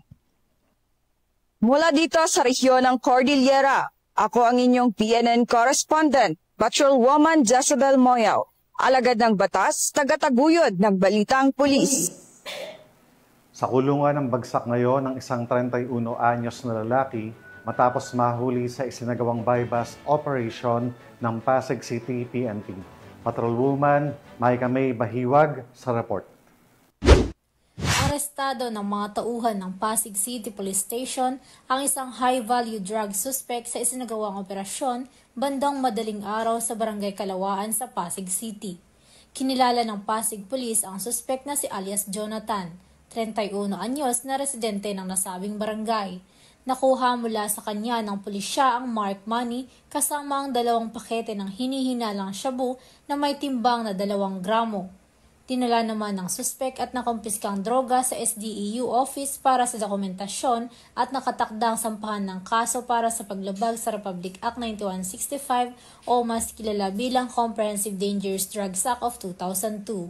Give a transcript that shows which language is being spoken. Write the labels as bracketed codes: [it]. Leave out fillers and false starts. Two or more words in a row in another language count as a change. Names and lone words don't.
[tl] Mula dito sa rehiyon ng Cordillera, ako ang inyong PNN correspondent, Patrolwoman Jezebel Moyaw. Alagad ng batas, tagataguyod ng Balitang Pulis. Sa kulungan ng bagsak ngayon ng isang 31 anyos na lalaki matapos mahuli sa isinagawang [en] buy-bust operation [tl] ng Pasig City PNP. Patrolwoman Maika May Bahiwag sa report. Arestado ng mga tauhan ng Pasig City Police Station ang isang [en] high-value drug suspect [tl] sa isinagawang operasyon bandang madaling araw sa Barangay Kalawaan sa Pasig City. Kinilala ng Pasig Police ang suspect na si alias Jonathan, 31 anyos na residente ng nasabing barangay. Nakuha mula sa kanya ng pulisya ang [en] marked money [tl] kasama ang 2 pakete ng hinihinalang shabu na may timbang na 2 gramo. Dinala naman ng suspect at nakumpiskang droga sa SDEU office para sa dokumentasyon at nakatakdang sampahan ng kaso para sa paglabag sa Republic Act 9165 o mas kilala bilang Comprehensive Dangerous Drugs Act of 2002.